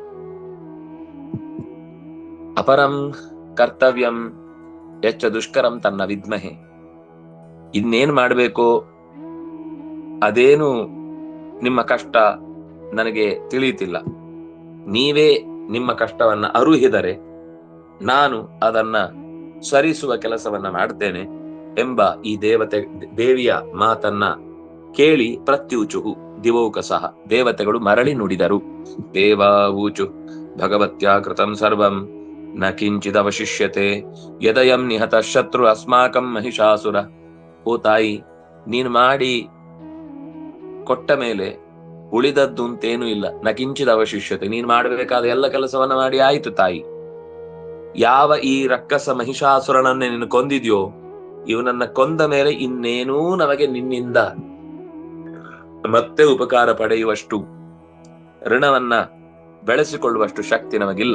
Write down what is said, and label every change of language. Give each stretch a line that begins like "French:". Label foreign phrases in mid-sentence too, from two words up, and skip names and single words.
Sanskrit: ಅಪರಂ ಕರ್ತವ್ಯಂ ಯಚ್ಚ ದುಷ್ಕರಂ ತನ್ನ ವಿದ್ಮಹೇ,
Kannada: ಇನ್ನೇನ್ ಮಾಡ್ಬೇಕು, ಅದೇನು ನಿಮ್ಮ ಕಷ್ಟ ನನಗೆ ತಿಳಿಯುತ್ತಿಲ್ಲ, ನೀವೇ ನಿಮ್ಮ ಕಷ್ಟವನ್ನ ಅರುಹಿದರೆ ನಾನು ಅದನ್ನ ಸರಿಸುವ ಕೆಲಸವನ್ನ ಮಾಡ್ತೇನೆ ಎಂಬ ಈ ದೇವಿಯ ಮಾತನ್ನ ಕೇಳಿ
Sanskrit: ಪ್ರತ್ಯೂಚು ದಿವೌಕಸಃ,
Kannada: ದೇವತೆಗಳು ಮರಳಿ ನುಡಿದರು.
Sanskrit: ದೇವಾವೂಚು ಭಗವತ್ಯಾ ಕೃತಂ ಸರ್ವಂ ನ ಕಿಂಚಿದವಶಿಷ್ಯತೆ ಯದಯಂ ನಿಹತ ಶತ್ರು ಅಸ್ಮಾಕಂ ಮಹಿಷಾಸುರ.
Kannada: ಓ ತಾಯಿ, ನೀನು ಮಾಡಿ ಕೊಟ್ಟ ಮೇಲೆ ಉಳಿದದ್ದು ಅಂತೇನೂ ಇಲ್ಲ.
Sanskrit: ನ ಕಿಂಚಿದ ಅವಶಿಷ್ಯತೆ,
Kannada: ನೀನು ಮಾಡಬೇಕಾದ ಎಲ್ಲ ಕೆಲಸವನ್ನ ಮಾಡಿ ಆಯ್ತು ತಾಯಿ. ಯಾವ ಈ ರಕ್ಕಸ ಮಹಿಷಾಸುರನನ್ನೇ ನೀನು ಕೊಂದಿದ್ಯೋ, ಇವನನ್ನ ಕೊಂದ ಮೇಲೆ ಇನ್ನೇನೂ ನಮಗೆ ನಿನ್ನಿಂದ ಮತ್ತೆ ಉಪಕಾರ ಪಡೆಯುವಷ್ಟು, ಋಣವನ್ನ ಬೆಳೆಸಿಕೊಳ್ಳುವಷ್ಟು ಶಕ್ತಿ ನಮಗಿಲ್ಲ.